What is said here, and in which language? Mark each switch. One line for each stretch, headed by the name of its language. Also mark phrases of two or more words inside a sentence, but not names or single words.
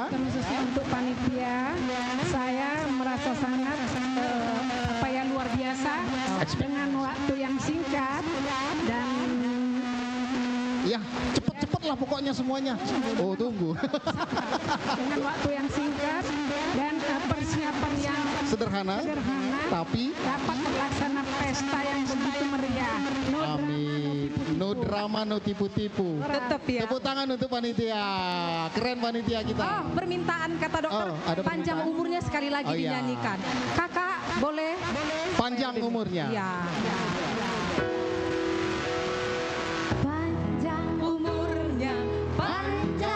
Indonesian: khususnya untuk panitia, saya merasa sangat luar biasa dengan waktu yang singkat dan Ya, cepet-cepet lah pokoknya semuanya. Oh, tunggu. dengan waktu yang singkat dan persiapan yang Sederhana, sederhana tapi dapat terlaksana pesta yang begitu meriah. No amin.
English: No drama,
Indonesian: no tipu-tipu. Tetap ya. Tepuk tangan untuk panitia. Keren panitia kita. Oh, permintaan kata dokter, Oh, ada panjang permintaan? umurnya sekali lagi Oh, iya. dinyanyikan. Kakak boleh? Panjang umurnya. Ya. Panjang umurnya, panjang.